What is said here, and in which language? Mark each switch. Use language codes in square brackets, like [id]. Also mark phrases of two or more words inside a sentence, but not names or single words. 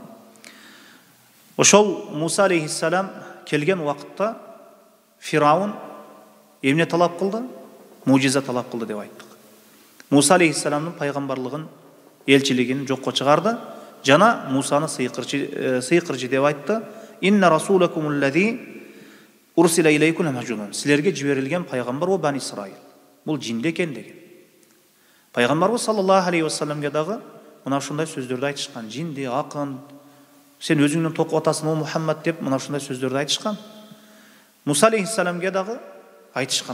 [ky] Ошол Муса алейхиссалам келген вакытта Фираун эмне талап кылды? Мужиза талап кылды деп айттык. Муса алейхиссаламдын пайгамбарлыгын, элчилигин жокко чыгарды, жана Мусаны сыйкырчы деп айтты. [ar] إن رسولكم الذي أرسل إليكم لمجنون. [ky] Силерге жиберилген пайгамбар о Бани Исраил. Бул жинде экен деген. Пайгамбарыбыз [ar] صلى الله عليه وسلم [ky] дагы мына ушундай сөздөрдү айтышкан. Жинди, акын, сен өзүңдүн токуп атасың о Мухаммад деп мына ушундай сөздөрдү айтышкан. Муса алейхиссаламга дагы айтышкан.